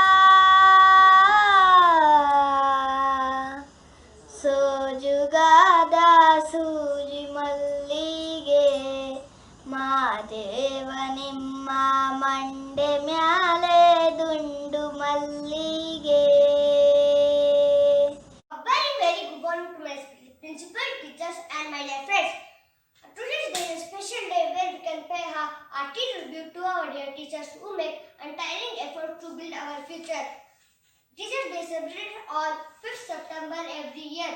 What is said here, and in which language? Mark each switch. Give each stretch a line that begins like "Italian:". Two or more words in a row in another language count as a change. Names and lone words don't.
Kannada: ಸೋಜುಗಾದ ಸೂಜಿ ಮಲ್ಲಿಗೆ ಮಾದೇವ ನಿಮ್ಮ ಮಂಡೆ ಮ್ಯಾಲೆ ದುಂಡು ಮಲ್ಲಿಗೆ.
English: A very, very good morning to my principal, teachers, and my dear friends. Today's day is a special day where we can pay our tribute to our dear teachers who make untiring effort to build our future. Teachers' Day is celebrated on 5th September every year.